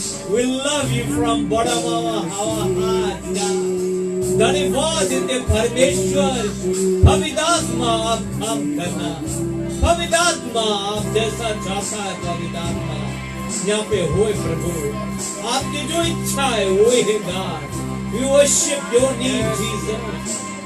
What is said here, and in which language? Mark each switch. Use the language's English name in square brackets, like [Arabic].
[English] We love you from bottom of our heart, God. [Hindi] धन्यवाद देते परमेश्वर. पवित्र आत्मा आप काम करना. पवित्र आत्मा आप जैसा चाहता है पवित्र आत्मा यहाँ पे होए प्रभु. आपकी जो इच्छा है वो है God. [English] We worship your name, Jesus.